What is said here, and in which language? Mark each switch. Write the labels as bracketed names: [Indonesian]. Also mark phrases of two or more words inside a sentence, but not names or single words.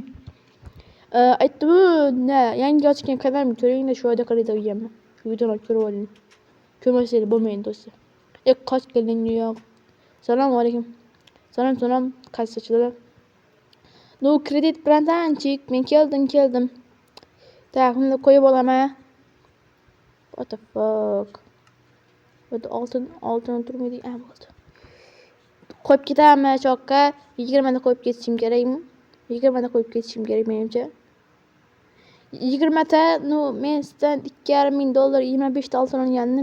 [Uzbek] Aytdim, yangi ochgan kanalimni ko'ringlar, shu yerda kredit olganman. Shu videoni ko'rib oling. Ko'rmasanglar bo'lmaydi do'stlar. Qoch keling yo'q. Assalomu alaykum. Salom, qaysichilar? Kredit bilan tanchik. Men keldim. Tak, uni qo'yib olaman. [English] What the fuck? [Uzbek] Bu oltin turmaydi. Bo'ldi. Qo'yib ketaman choqqa. 20 ta qo'yib ketishim kerakmi? 20 ta qo'yib ketishim kerak menimcha. 20 ta, men sizdan $2,500 25 ta oltin olgandim.